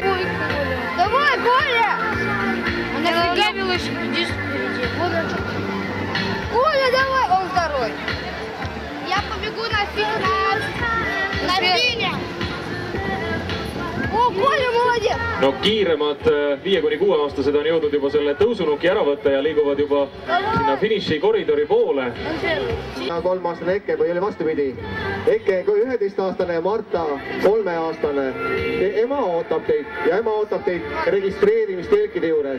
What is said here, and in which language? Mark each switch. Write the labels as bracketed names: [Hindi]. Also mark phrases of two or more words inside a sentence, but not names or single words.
[Russian] Ой, Коля. Давай, Коля! Она пригавилась здесь впереди. Коля, давай! Он второй. Я побегу на фине. О, Коля, молодец! [Estonian] No kiiremad 5–6-aastased on jõudnud juba selle tõusunuki ära võtta ja liiguvad juba sinna finiši koridori poole. 3-aastane Eke või oli vastupidi. Eke 11-aastane ja Marta 3-aastane. Ema ootab teid ja ema ootab teid registreerimistelkide juures.